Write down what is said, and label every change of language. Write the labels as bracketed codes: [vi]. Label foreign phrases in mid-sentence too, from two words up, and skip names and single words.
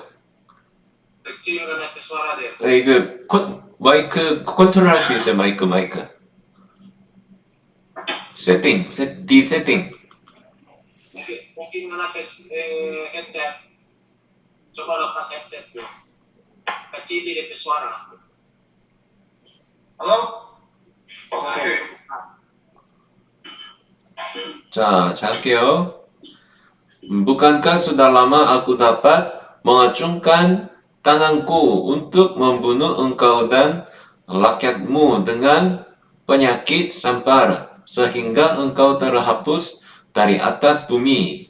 [id] Kecilkan hati suara dia. [ko] 이거 마이크 컨트롤 할 수 있어요. 마이크. 세팅. [id] Mungkin mana headset. Coba lepas headset tuh. Kecil dia suara. Halo? Oke. [ko] 자, 할게요. [id] Bukankah sudah lama aku dapat mengacungkan tanganku untuk membunuh engkau dan rakyatmu dengan penyakit sampar, sehingga engkau terhapus dari atas bumi.